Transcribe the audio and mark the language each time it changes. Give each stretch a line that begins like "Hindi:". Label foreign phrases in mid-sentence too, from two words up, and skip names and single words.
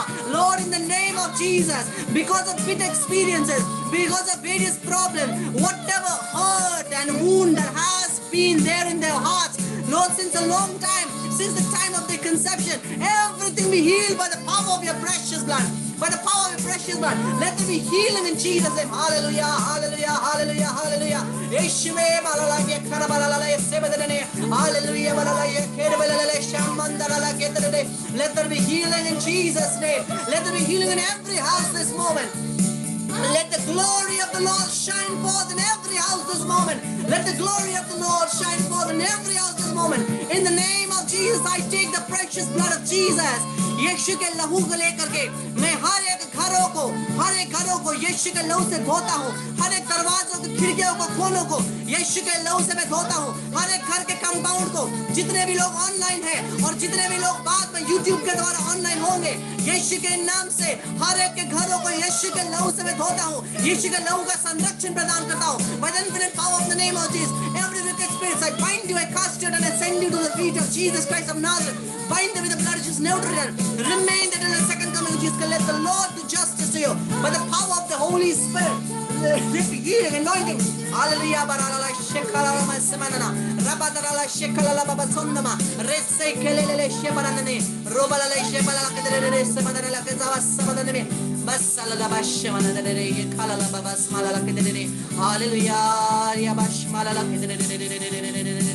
English: Lord, in the name of Jesus, because of bitter experiences, because of various problems, whatever hurt and wound that has been there in their hearts, Lord, since a long time, since the time of their conception, everything be healed by the power of your precious blood. by the power of your precious blood. Let there be healing in Jesus' name. Hallelujah, hallelujah, hallelujah, hallelujah. Yeshua malalaye karabalalaye sebedene. Hallelujah malalaye kerebalalaye shamandalalaye kedede. Let there be healing in Jesus' name. Let there be healing in every house this moment. Let the glory of the Lord shine forth in every house this moment. Let the glory of the Lord shine forth in every house this moment. In the name of Jesus, I take the precious blood of Jesus.
Hindi: यीशु के लहू को लेकर के मैं हर एक घरों को यीशु के लहू से धोता हूँ. हर एक दरवाजों को, खिड़कियों को, खोलों को यीशु के लहू से मैं धोता हूँ. हर एक घर के कंपाउंड को, जितने भी लोग ऑनलाइन हैं और जितने भी लोग बाद में YouTube के द्वारा ऑनलाइन होंगे, यीशु के नाम से हर एक के घरों को यीशु के लहू से मैं धोता हूँ. यीशु के लहू का संरक्षण प्रदान करता हूँ.
English: By the infinite power of the name of Jesus, every wicked spirit, I bind you, I cast you, and I send you to the feet of Jesus Christ of Nazareth. Bind them with the blood of Jesus, never to remain until the second coming of Jesus. Let the Lord do justice to you by the power of the Holy Spirit. This healing anointing. Hallelujah. Barala shekala masemanana. Rabadarala shekala babasondama. Rese kelele shebanane. Robala shebala kedere semanala kezawa samanane. Basala bashmana dere kala babasmala kedere. Hallelujah. Ya bashmala kedere.